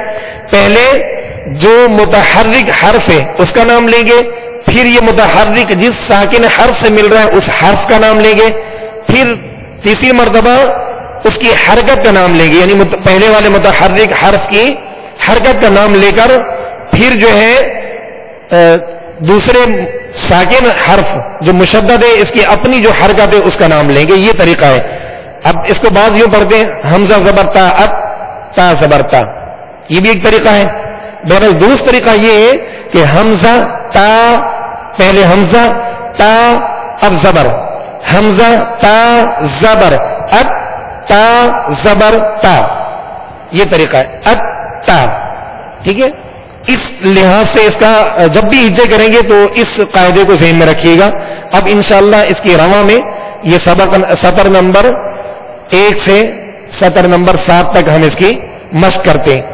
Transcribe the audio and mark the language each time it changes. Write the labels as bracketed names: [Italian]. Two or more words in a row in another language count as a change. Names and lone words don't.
[Urdu] پہلے جو متحرک حرف ہے اس کا نام لیں گے، پھر یہ متحرک جس ساکن حرف سے مل رہا ہے اس حرف کا نام لیں گے، پھر تیسری مرتبہ اس کی حرکت کا نام لیں گے، یعنی پہلے والے متحرک حرف کی حرکت کا نام لے کر پھر جو ہے دوسرے ساکن حرف جو مشدد ہے اس کی اپنی جو حرکت ہے اس کا نام لیں گے. یہ طریقہ ہے. اب اس کو بعض یوں پڑھتے ہیں حمزہ زبر تا ات، تا زبر تا، یہ بھی ایک طریقہ ہے. بہرحال درست طریقہ یہ ہے کہ حمزہ تا، پہلے حمزہ تا اب زبر، حمزہ تا زبر ات، تا زبر تا، یہ طریقہ ہے ات تا. ٹھیک ہے، اس لحاظ سے اس کا جب بھی ہجے کریں گے تو اس قاعدے کو ذہن میں رکھیے گا. اب انشاءاللہ اس کی رواں میں یہ سطر نمبر 1 سے سطر نمبر 7 تک ہم اس کی مشق کرتے ہیں.